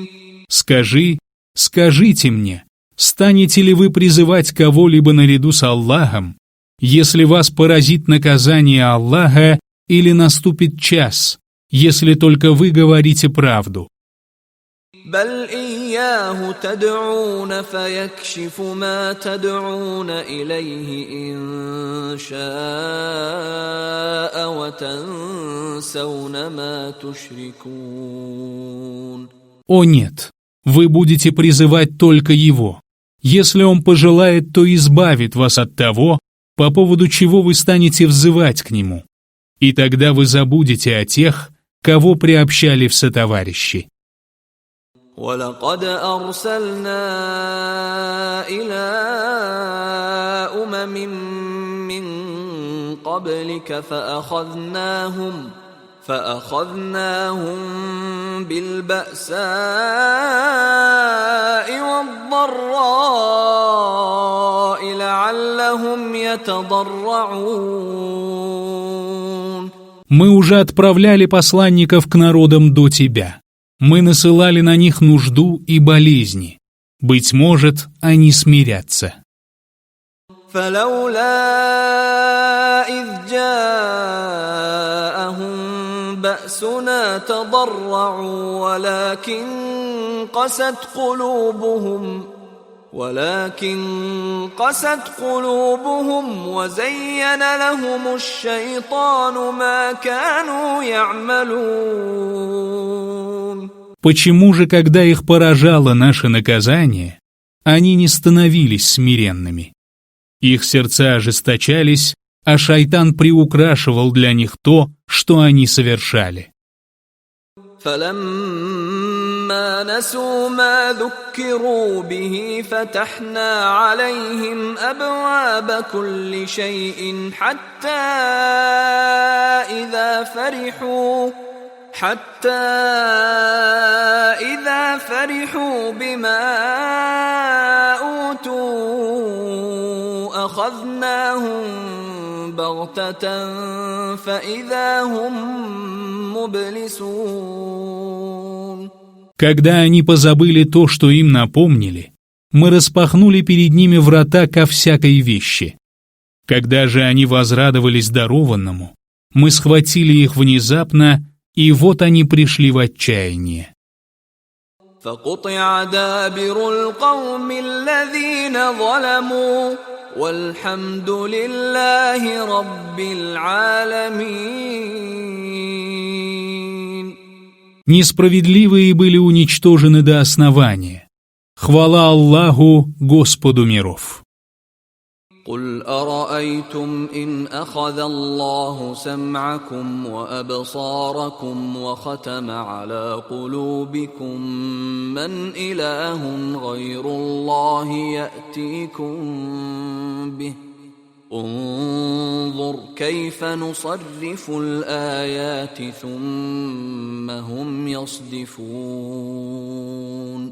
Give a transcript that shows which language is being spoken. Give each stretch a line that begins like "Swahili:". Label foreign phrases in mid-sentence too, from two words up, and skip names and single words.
Russian: Скажите мне, станете ли вы призывать кого-либо наряду с Аллахом, если вас поразит наказание Аллаха или наступит час, если только вы говорите правду?
Arabic: بل إياه تدعون فيكشف ما تدعون إليه إن شاء وتنسون ما تشركون.
Russian: О нет, вы будете призывать только Его. Если Он пожелает, то избавит вас от того, по поводу чего вы станете взывать к Нему. И тогда вы забудете о тех, кого приобщали в сотоварищи.
Arabic: وَلَقَدْ أَرْسَلْنَا إِلَىٰ أُمَمٍ مِّن قَبْلِكَ فَأَخَذْنَاهُم بِالْبَأْسَاءِ وَالضَّرَّاءِ لَعَلَّهُمْ يَتَضَرَّعُونَ.
Russian: Мы уже отправляли посланников к народам до тебя. Мы насылали на них нужду и болезни. Быть может, они смирятся.
Arabic: فَلَوْلَا إِذْ جَاءَهُم بَأْسُنَا تَضَرَّعُوا ولكن قست قلوبهم وزين لهم الشيطان ما كانوا يعملون.
Russian: Почему же, когда их поражало наше наказание, они не становились смиренными? Их сердца ожесточались, а шайтан приукрашивал для них то, что они совершали.
Arabic: فلما نسوا ما ذكروا به فتحنا عليهم أبواب كل شيء حتى إذا فرحوا بما أوتوا أخذناهم بغتة فإذا هم مبلسون.
Russian: Когда они позабыли то, что им напомнили, мы распахнули перед ними врата ко всякой вещи. Когда же они возрадовались дарованному, мы схватили их внезапно, и вот они пришли в отчаяние.
Arabic: فقطع دابر القوم الذين ظلموا والحمد لله رب العالمين.
Russian: Несправедливые были уничтожены до основания. Хвала Аллаху, Господу миров.
Arabic: قل أرأيتم إن أخذ الله سمعكم وأبصاركم وختم على قلوبكم من إله غير الله يأتيكم به انظر كيف نصرف الآيات ثم هم يصدفون.